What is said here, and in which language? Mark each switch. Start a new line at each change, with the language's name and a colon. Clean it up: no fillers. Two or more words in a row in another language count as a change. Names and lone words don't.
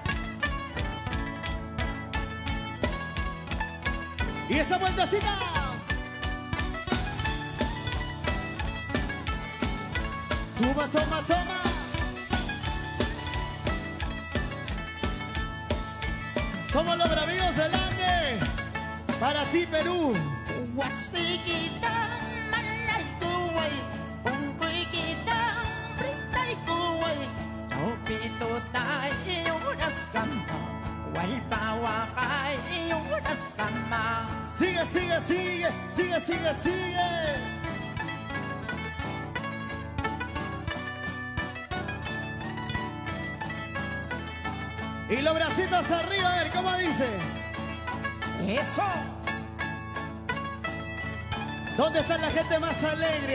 Spanish: y esa vueltecita. Toma, toma, toma. Somos los bravíos del Ande. Para ti, Perú.
Quechua: Wasikita, manay kuway, ungkoy kita, pristay kuway, chokito tayo naskama, walpawa kayo naskama.
Spanish: Sigue, sigue, sigue, sigue, sigue, sigue. Y los bracitos arriba, a ver cómo dice. Eso. ¿Dónde está la gente más alegre?